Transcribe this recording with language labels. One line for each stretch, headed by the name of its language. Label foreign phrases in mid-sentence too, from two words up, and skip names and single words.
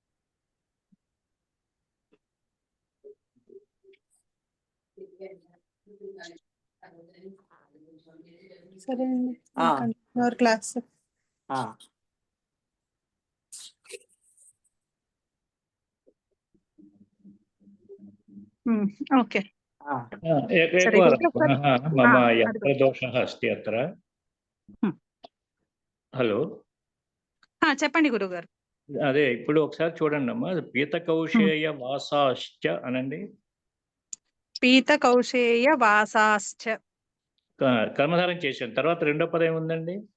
Telugu: సరే అండి, క్లాస్. ఓకే.
Sanskrit: मम यन्त्रदोषः अस्ति अत्र.
Telugu: హలో, చెప్పండి గురుగారు. అదే ఇప్పుడు ఒకసారి చూడండి అమ్మా,
Sanskrit: పీత కౌశేయ వాసాశ్చ
Telugu: అనండి.
Sanskrit: పీత కౌశేయ వాసాశ్చ
Telugu: కర్మధారం చేశాను, తర్వాత రెండో పదం ఏముందండి?